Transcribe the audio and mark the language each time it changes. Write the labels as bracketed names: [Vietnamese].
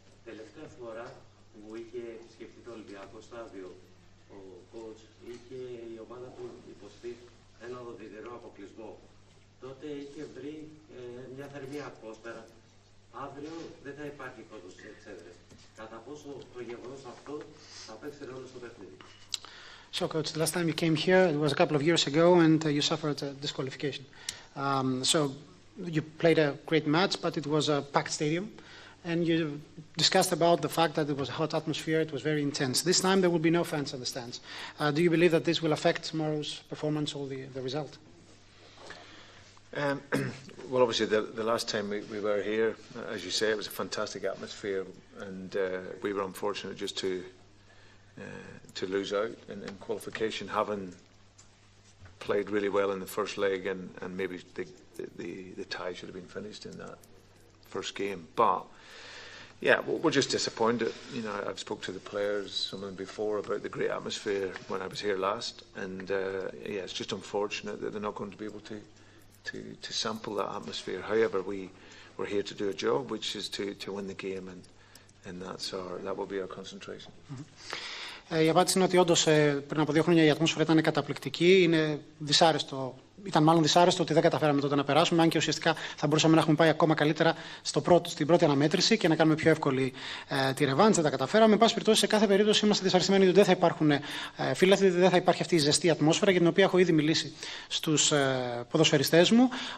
[Greek] Τελευταία φορά που είχε σκεφτεί το Ολυμπιακό στάδιο, ο coach είχε η ομάδα του υποστεί ένα οδυνηρό αποκλεισμό. Τότε είχε βρει μια θερμή ατμόσφαιρα. Αύριο δεν θα υπάρχει κόσμος στις εξέδρες. Κατά πόσο το γεγονός αυτό θα παίξει ρόλο στο παιχνίδι. [English] So, coach, the last time you came here, it was a couple of years ago, and you suffered a disqualification. So you played a great match, but it was a packed stadium. And you discussed about the fact that it was a hot atmosphere, it was very intense. This time there will be no fans in the stands. Do you believe that this will affect tomorrow's performance or the result? Well, obviously the last time we were here, as you say, it was a fantastic atmosphere, and we were unfortunate just to lose out in qualification, having played really well in the first leg, and maybe the tie should have been finished in that first game. But yeah, we're just disappointed. You know, I've spoke to the players, some of them before, about the great atmosphere when I was here last, and yeah, it's just unfortunate that they're not going to be able to sample that atmosphere. However, we're here to do a job, which is to win the game, and that will be our concentration. [Greek] Η απάντηση είναι ότι όντως πριν από 2 χρόνια η ατμόσφαιρα ήταν καταπληκτική. Είναι δυσάρεστο. Ήταν μάλλον δυσάρεστο ότι δεν καταφέραμε τότε να περάσουμε, αν και ουσιαστικά θα μπορούσαμε να έχουμε πάει ακόμα καλύτερα στην πρώτη αναμέτρηση και να κάνουμε πιο εύκολη τη ρεβάντς. Δεν τα καταφέραμε. Εν πάση περιπτώσει, σε κάθε περίπτωση είμαστε δυσαρεστημένοι ότι δεν θα υπάρχουν φίλαθλοι, δεν θα υπάρχει αυτή η ζεστή ατμόσφαιρα για την οποία έχω ήδη μιλήσει στους ποδοσφαιριστές μου.